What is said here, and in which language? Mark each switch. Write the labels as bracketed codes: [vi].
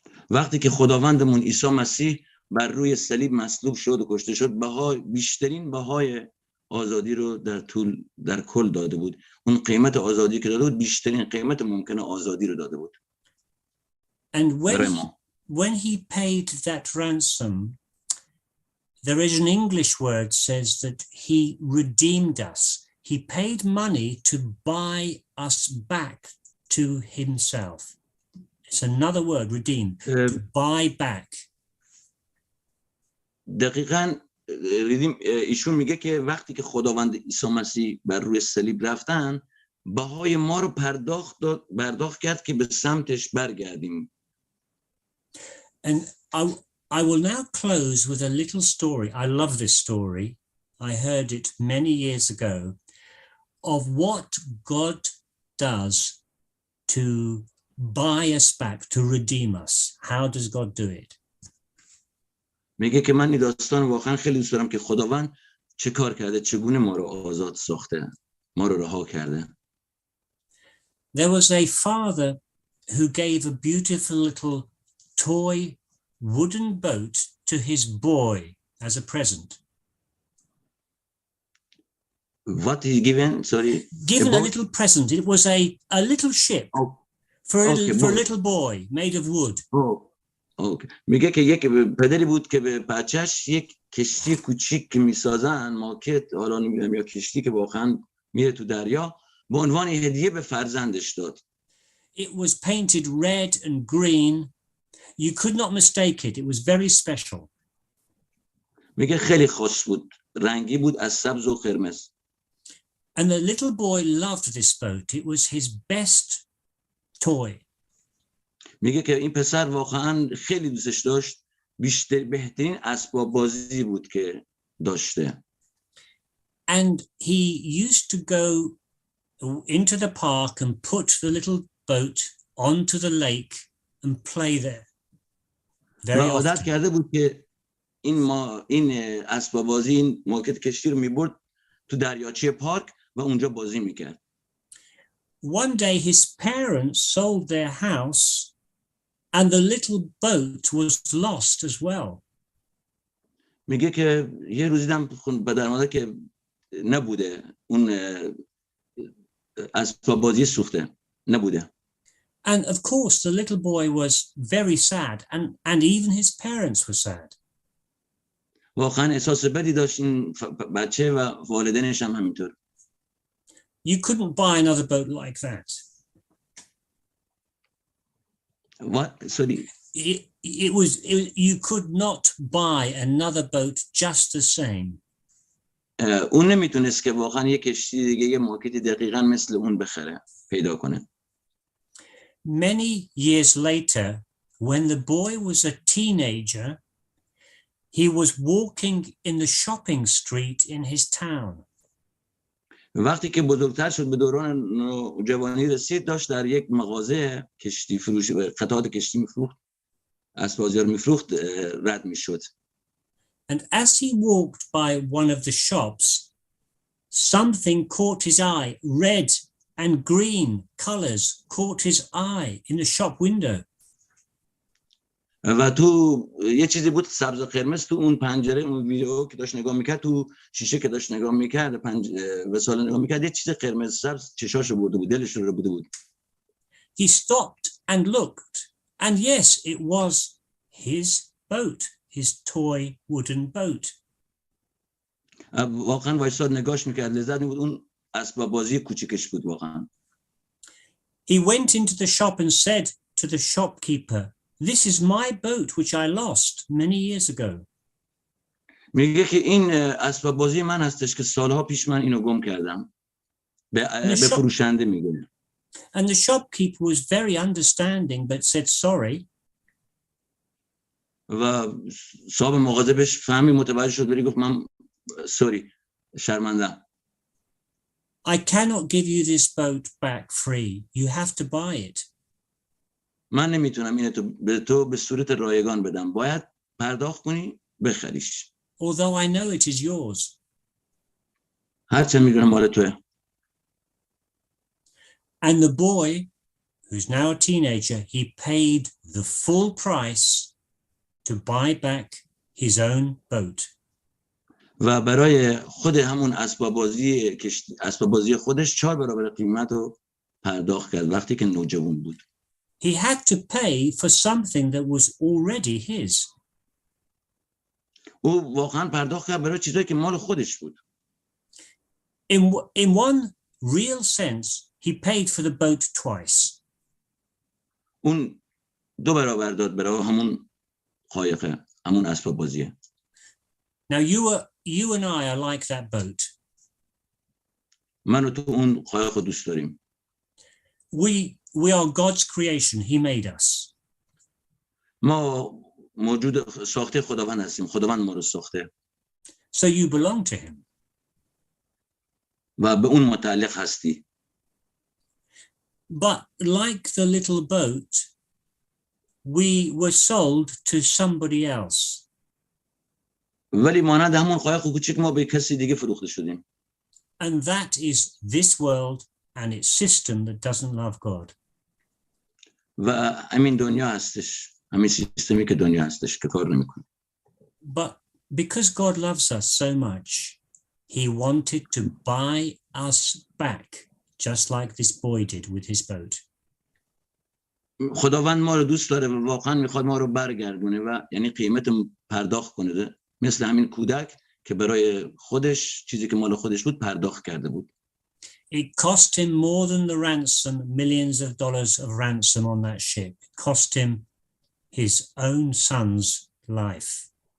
[fa] وقتی که خداوندمون عیسی مسیح بر روی صلیب مصلوب شد و کشته شد، بیشترین بهای آزادی رو در کل داده بود. اون قیمت آزادی که داده بود، بیشترین قیمت ممکنه آزادی رو داده بود. [en] And when he paid that ransom, there is an English word says that he redeemed us. He paid money to buy us back to himself. It's another word, redeem, to buy back. [fa] دقیقاً ریدیم ایشون میگه که وقتی که خداوند عیسی مسیح بر روی صلیب رفتن بهای ما رو پرداخت کرد که به سمتش برگردیم. [en] And I will now close with a little story. I love this story. I heard it many years ago of what God does to buy us back, to redeem us. How does God do it? [fa] میگه که من این داستان واقعا خیلی دوست دارم که خداوند چه کار کرده، چگونه ما رو آزاد ساخته، ما رو رها کرده. [en] There was a father who gave a beautiful little toy wooden boat to his boy as a present. What he given? Sorry. Given a little present. It was a little ship for a little boy made of wood. Okay. [fa] میگه که یک پدری بود که به بچهش یک کشتی کوچیک که میسازن، ماکت، حالا نمیدونم یا کشتی که واقعا میره تو دریا، به عنوان هدیه به فرزندش داد. [en] It was painted red and green. You could not mistake it. It was very special. [fa] میگه خیلی خوش بود. رنگی بود از سبز و قرمز. [en] And the little boy loved this boat. It was his best toy. [fa] میگه که این پسر واقعا خیلی دوستش داشت. بهترین اسباب بازی بود که داشته. [en] And he used to go into the park and put the little boat onto the lake and play there. Very [fa] عادت [en] often. [fa] کرده بود که این اسباب بازی، این ماکت کشتی رو میبرد تو دریاچه پارک و اونجا بازی میکرد. [en] One day his parents sold their house and the little boat was lost as well. [fa] میگه که یه روزی دم پدر مادر که نبوده، اون اسباب بازی سوخته نبوده. [en] And of course the little boy was very sad and even his parents were sad. [fa] واقعا احساس بدی داشت این بچه و والدینش هم همینطور. [en] You couldn't buy another boat like that. What? Sorry. You could not buy another boat just the same. [fa] اون نمیتونست که واقعا یک کشتی دیگه یه ماکتی دقیقاً مثل اون بخره، پیدا کنه. [en] Many years later, when the boy was a teenager, he was walking in the shopping street in his town. [fa] وقتی که بزرگتر شد به دوران جوانی رسید، داشت در یک مغازه کشتی فروش قطعات کشتی میفروخت، اسباب‌بازی میفروخت، رد میشد. [en] And as he walked by one of the shops, something caught his eye. Red and green colors caught his eye in the shop window. [fa] و تو یه چیزی بود سبز و قرمز تو اون پنجره، اون ویدیو که داشت نگاه میکرد، تو شیشه که داشت نگاه میکرد، وساله نگاه میکرد، یه چیز قرمز سبز چشاشو برده بود، دلش رو برده بود. [en] He stopped and looked, and yes, it was his boat, his toy wooden boat. [fa] واقعا وایساد نگاهش میکرد، لذت می‌برد، اون اسباب بازی کوچیکش بود واقعا. [en] He went into the shop and said to the shopkeeper, "This is my boat which I lost many years ago." [fa] میگه که این اسباب بازی من هستش که سالها پیش من اینو گم کردم. به فروشنده میگه. [en] And the shopkeeper was very understanding but said sorry. [fa] و صاحب مغازه بهش فهمی، متوجه شد، ولی گفت من [en] sorry, [fa] شرمندم. [en] I cannot give you this boat back free. You have to buy it. [fa] من نمیتونم اینو به تو به صورت رایگان بدم. باید پرداخت کنی، بخریش. [en] Although I know it is yours. [fa] هرچند میدونم مال توه. [en] And the boy, who's now a teenager, he paid the full price to buy back his own boat. [fa] و برای خود همون اسباب بازی خودش 4 برابر قیمت رو پرداخت کرد وقتی که نوجوان بود. [en] He had to pay for something that was already his. [fa] او واقعا پرداخت کرد برای چیزایی که مال خودش بود. [en] In one real sense, he paid for the boat twice. [fa] اون 2 برابر داد برای همون قایق، همون اسباب بازیه. [en] Now you and I are like that boat. [fa] من و تو اون قایق رو دوست داریم. [en] We are God's creation. He made us. [fa] ما موجود ساخته خداوند هستیم. خداوند ما رو ساخته. [en] So you belong to him. [fa] و به اون متعلق هستی. [en] But like the little boat, we were sold to somebody else. [fa] ولی مانند همون قایق کوچیک ما به کسی دیگه فروخته شدیم. [en] And that is this world and its system that doesn't love God. [fa] و همین دنیا هستش. همین سیستمی که دنیا هستش که کار نمیکنه. [en] But because God loves us so much, he wanted to buy us back, just like this boy did with his boat. [fa] خداوند ما رو دوست داره و واقعا میخواد ما رو برگردونه و یعنی قیمت پرداخت کنه، مثل همین کودک که برای خودش چیزی که مال خودش بود پرداخت کرده بود. [en] It cost him more than the ransom, millions of dollars of ransom on that ship. It cost him his own son's life.